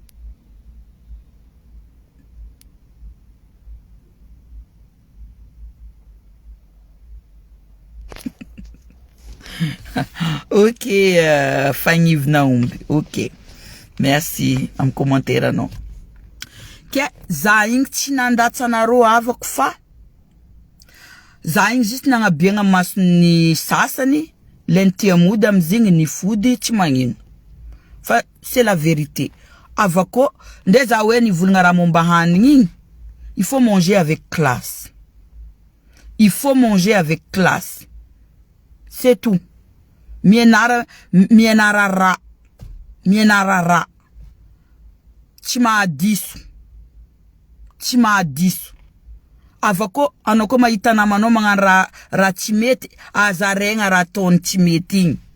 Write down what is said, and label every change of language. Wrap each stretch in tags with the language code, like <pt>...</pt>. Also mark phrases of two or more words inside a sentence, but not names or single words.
<mg>ok fagnivina omby ok merci amin'ny commentaire anao ke za igny tsy nandatsanarô avako fa za igny juste nagnabiagna masony sasany lentia mody amizigny ny fody tsy magnino fa</mg> <fr>c'est la vérité</fr> <mg>avako nde za hoe nivolagna raha momba hanigny igny</mg> <fr>il faut manger avec classe c'est tout</fr> <mg>mienara ra tsy mahadiso avako anao koa mahita namanao magnano raha tsy mety azaregna raha ataony tsy mety igny</mg>